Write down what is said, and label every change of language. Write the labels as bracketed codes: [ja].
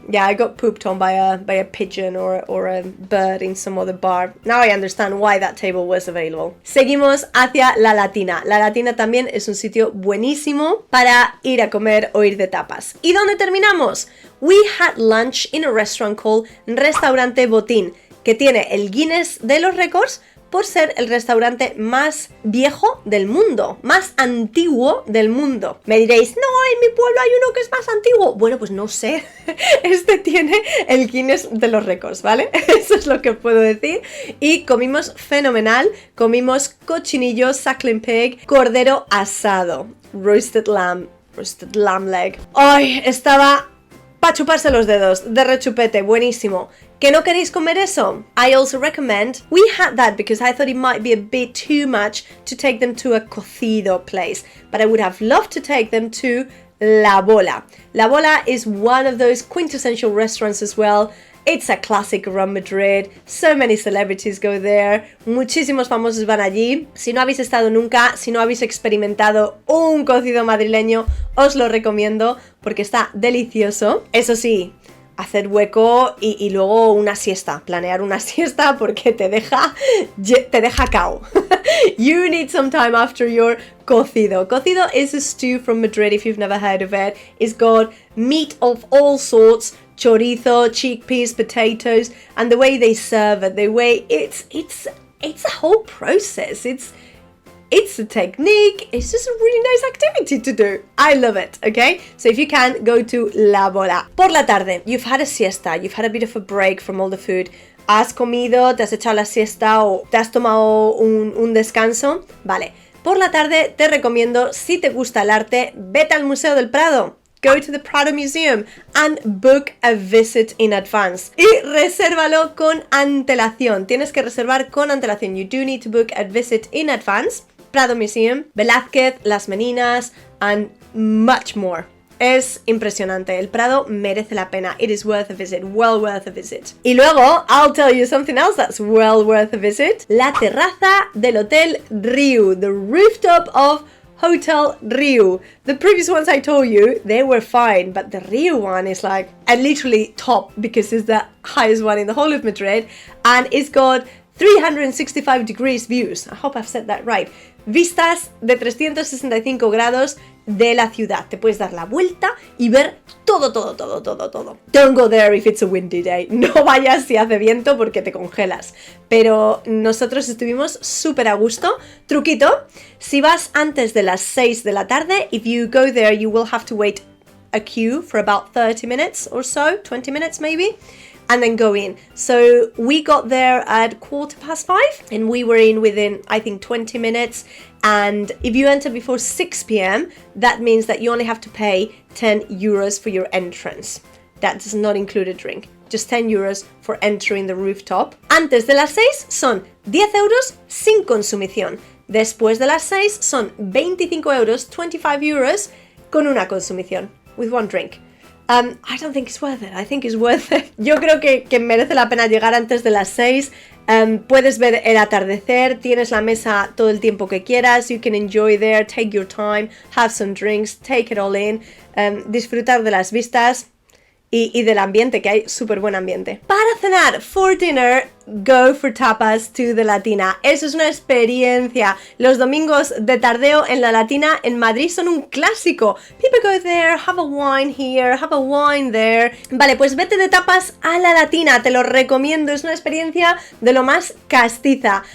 [en] Yeah, I got pooped on by a pigeon or a bird in some other bar. Now I understand why that table was available. [es] Seguimos hacia La Latina. La Latina también es un sitio buenísimo para ir a comer o ir de tapas. ¿Y dónde terminamos? [en] We had lunch in a restaurant called Restaurante Botín, [es] que tiene el Guinness de los récords por ser el restaurante más viejo del mundo, más antiguo del mundo. Me diréis, no, en mi pueblo hay uno que es más antiguo. Bueno, pues no sé, este tiene el Guinness de los récords, ¿vale? Eso es lo que puedo decir. Y comimos fenomenal, comimos cochinillo, [en] suckling pig, [es] cordero asado, [en] roasted lamb leg. [es] ¡Ay! Estaba para chuparse los dedos, de rechupete, buenísimo. ¿Que no queréis comer eso? [en] I also recommend, we had that because I thought it might be a bit too much to take them to a cocido place, but I would have loved to take them to La Bola. La Bola is one of those quintessential restaurants as well. It's a classic around Madrid, so many celebrities go there, [es] muchísimos famosos van allí. Si no habéis estado nunca, si no habéis experimentado un cocido madrileño, os lo recomiendo porque está delicioso. Eso sí, hacer hueco y luego una siesta, planear una siesta porque te deja cao. [en] You need some time after your cocido. Cocido is a stew from Madrid, if you've never heard of it. It's got meat of all sorts, chorizo, chickpeas, potatoes, and the way they serve it, the way it's a whole process. It's a technique. It's just a really nice activity to do. I love it, okay? So if you can, go to La Bola. [es] Por la tarde, [en] you've had a siesta, you've had a bit of a break from all the food. [es] Has comido, te has echado la siesta o te has tomado un descanso. Vale. Por la tarde te recomiendo, si te gusta el arte, vete al Museo del Prado. [en] Go to the Prado Museum and book a visit in advance. [es] Y resérvalo con antelación. Tienes que reservar con antelación. [en] You do need to book a visit in advance. Prado Museum, Velázquez, Las Meninas, and much more. [es] es impresionante. El Prado merece la pena. [en] It is worth a visit. Well worth a visit. [es] Y luego, [en] I'll tell you something else that's well worth a visit. [es] La terraza del Hotel Riu. [en] The rooftop of Hotel Riu. The previous ones I told you, they were fine, but the Riu one is like, literally top because it's the highest one in the whole of Madrid, and it's got 365 degrees views. I hope I've said that right. [es] Vistas de 365 grados de la ciudad. Te puedes dar la vuelta y ver todo. [en] Don't go there if it's a windy day. [es] No vayas si hace viento porque te congelas. Pero nosotros estuvimos súper a gusto. Truquito, si vas antes de las 6 de la tarde, [en] if you go there, you will have to wait a queue for about 30 minutes or so, 20 minutes maybe, and then go in. So we got there at 5:15 and we were in within, I think, 20 minutes. And if you enter before 6 p.m, that means that you only have to pay 10 euros for your entrance. That does not include a drink. Just 10 euros for entering the rooftop. [es] Antes de las 6 son 10 euros sin consumición. Después de las 6 son 25 euros, 25 euros, con una consumición, [en] with one drink. [es] I don't think it's worth it. I think it's worth it. Yo creo que merece la pena llegar antes de las 6. Puedes ver el atardecer, tienes la mesa todo el tiempo que quieras. [en] You can enjoy there, take your time, have some drinks, take it all in, [es] disfrutar de las vistas y del ambiente, que hay súper buen ambiente. Para cenar, [en] for dinner, go for tapas to the Latina. [es] Eso es una experiencia. Los domingos de tardeo en la Latina en Madrid son un clásico. [en] People go there, have a wine here, have a wine there. [es] Vale, pues vete de tapas a la Latina, te lo recomiendo. Es una experiencia de lo más castiza.